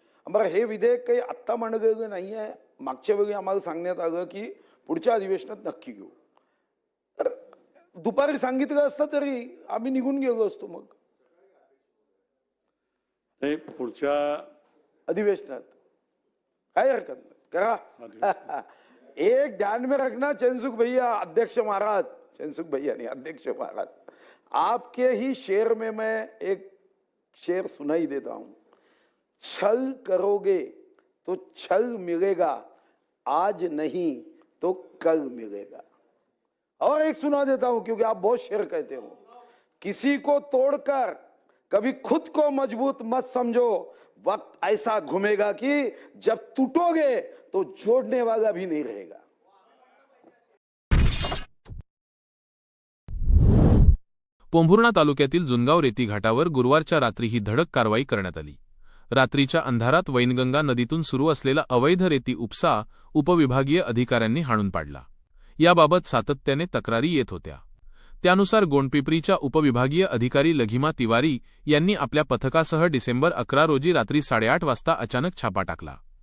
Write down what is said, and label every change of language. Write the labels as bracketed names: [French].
[Marathi] बरं, हे विधेयक काही आत्ता मांडलेलं नाही आहे. मागच्या वेळी आम्हाला सांगण्यात आलं की पुढच्या अधिवेशनात नक्की घेऊ. तर दुपारी सांगितलं असतं तरी आम्ही निघून गेलो असतो. मग पुढच्या अधिवेशनात काय हरकत नाही, करा. [Hindi] एक ध्यान में रखना चंदसुख भैया, अध्यक्ष महाराज, चंदसुख भैया नहीं अध्यक्ष महाराज, आपके ही शेर में मैं एक शेर सुनाई देता हूं. छल करोगे तो छल मिलेगा, आज नहीं तो कल मिलेगा. और एक सुना देता हूं क्योंकि आप बहुत शेर कहते हो. किसी को तोड़कर कभी खुद को मजबूत मत समझो, वक्त ऐसा घूमेगा कि जब टूटोगे तो जोड़ने वाला भी नहीं रहेगा। [Marathi] पोंभुर्णा तालुक्यातील जुनगाव रेती घाटावर गुरुवारच्या रात्री ही धडक कारवाई करण्यात आली। रात्रीच्या अंधारात वैनगंगा नदीतून सुरू असलेला अवैध रेती उपसा उपविभागीय अधिकाऱ्यांनी हाणून पाडला। याबाबत सातत्याने तक्रारी येत होत्या। त्यानुसार गोंडपिंपरीच्या उपविभागीय अधिकारी लघिमा तिवारी यांनी आपल्या पथकासह डिसेंबर 11 रोजी रात्री 8:30 वाजता अचानक छापा टाकला।